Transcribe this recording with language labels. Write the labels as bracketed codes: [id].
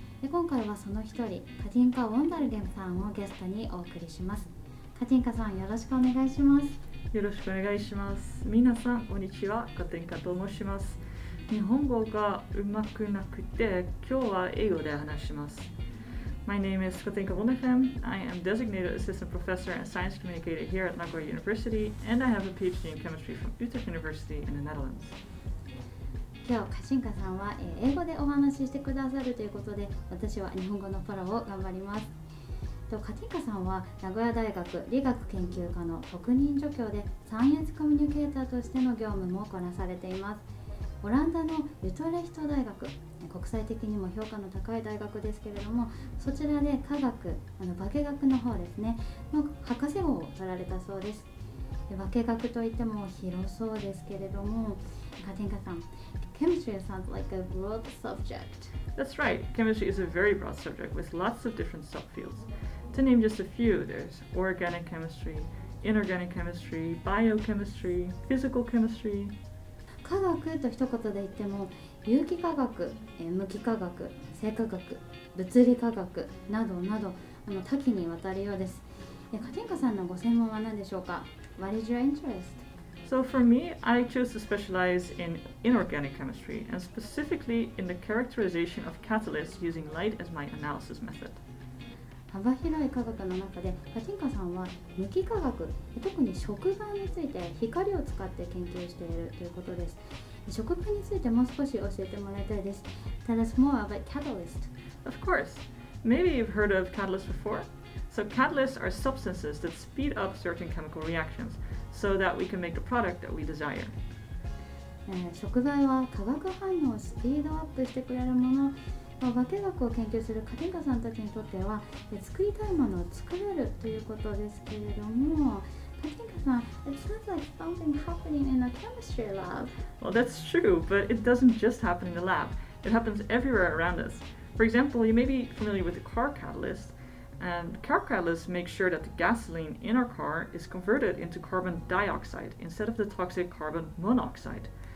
[ja] 今回はその一人、カティンカ・ウォンダルゲムさんをゲストにお送りします。カティンカさん、よろしくお願いします。よろしくお願いします。皆さん、こんにちは。カティンカと申します。日本語がうまくなくて、今日は英語で話します。 [en] My name is Katinka Wondergem. I am designated assistant professor and science communicator here at Nagoya University, and I have a PhD in chemistry from Utrecht University in the Netherlands. [ja] 今日、カティンカさんは英語でお話ししてくださるということで、私は日本語のフォローを頑張ります。カティンカさんは名古屋大学理学研究科の特任助教でサイエンスコミュニケーターとしての業務もこなされています。オランダのユトレヒト大学、国際的にも評価の高い大学ですけれども、そちらで科学、化学の方ですねの博士号を取られたそうです。化学といっても広そうですけれども、カティンカさん、 [en] Chemistry sounds like a broad subject. That's right. Chemistry is a very broad subject with lots of different subfields. To name just a few, there's organic chemistry, inorganic chemistry, biochemistry, physical chemistry. [ja] 科学と一言で言っても有機化学、無機化学、生化学、物理化学などなど多岐にわたるようです。カティンカさんのご専門は何でしょうか？ [en] What is your interest? So for me, I chose to specialize in inorganic chemistry and specifically in the characterization of catalysts using light as my analysis method. [ja] 幅広い科学の中でカティンカさんは無機化学、特に触媒について光を使って研究しているということです。触媒についてもう少し教えてもらいたいです。 [en] Tell us more about catalyst. Of course. Maybe you've heard of catalysts before. So catalysts are substances that speed up certain chemical reactions so that we can make the product that we desire. [ja] 触媒は化学反応をスピードアップしてくれるもの。化学を研究するカティンカさんたちにとっては作りたいものを作れるということですけれども、カティンカさん、 [en] it sounds like something happening in a chemistry lab. Well, that's true, but it doesn't just happen in the lab. It happens everywhere around us. For example, you may be familiar with the car catalyst, and car catalysts make sure that the gasoline in our car is converted into carbon dioxide instead of the toxic carbon monoxide.